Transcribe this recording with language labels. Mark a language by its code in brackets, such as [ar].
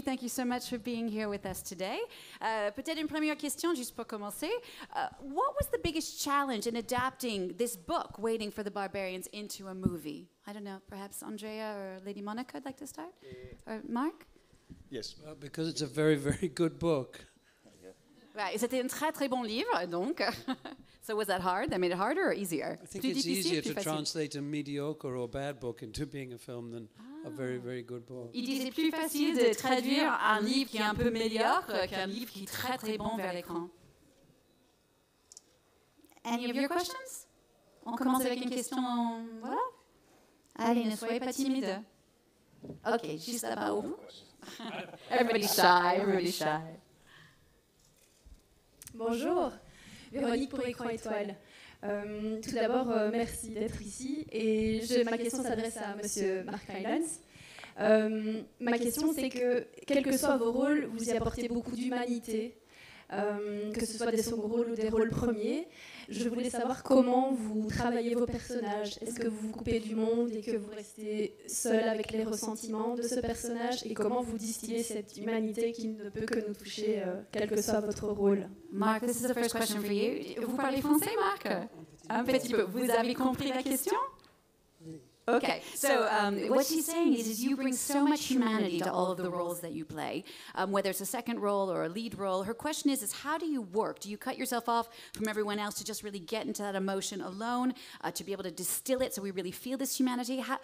[en] Thank you so much for being here with us today. [fr] Peut-être une première question, juste pour commencer. [en] What was the biggest challenge in adapting this book, Waiting for the Barbarians, into a movie? I don't know, perhaps Andrea or Lady Monica would like to start? Or Mark? Yes. Well, because it's a very, very good book. [fr] Right, c'était un très très bon livre, donc. [en] So was that hard? That made it harder or easier? I think it's easier to translate a mediocre or bad book into being a film than a very, very good book. [fr] Il dit c'est plus facile de traduire un livre qui est un peu médiocre qu'un livre qui est très très bon vers l'écran. [en] Any of your questions? [fr] On commence avec une question, voilà. Allez, ne soyez pas timide. Ok, juste là-bas haut. [en] Everybody's shy, everybody's shy. [fr] Bonjour, Véronique pour Écran Étoile. Tout d'abord, merci d'être ici. Et ma question s'adresse à Monsieur Mark Rylance. Ma question, c'est que, quels que soient vos rôles, vous y apportez beaucoup d'humanité, que ce soit des seconds rôles ou des rôles premiers. Je voulais savoir comment vous travaillez vos personnages. Est-ce que vous vous coupez du monde et que vous restez seul avec les ressentiments de ce personnage? Et comment vous distillez cette humanité qui ne peut que nous toucher, quel que soit votre rôle? [en] Mark, this is the first question for you. [fr] Vous parlez français, Mark? Un petit peu. Vous avez compris la question? [en] Okay, so what she's saying is you bring so much humanity to all of the roles that you play, whether it's a second role or a lead role. Her question is how do you work? Do you cut yourself off from everyone else to just really get into that emotion alone, to be able to distill it so we really feel this humanity?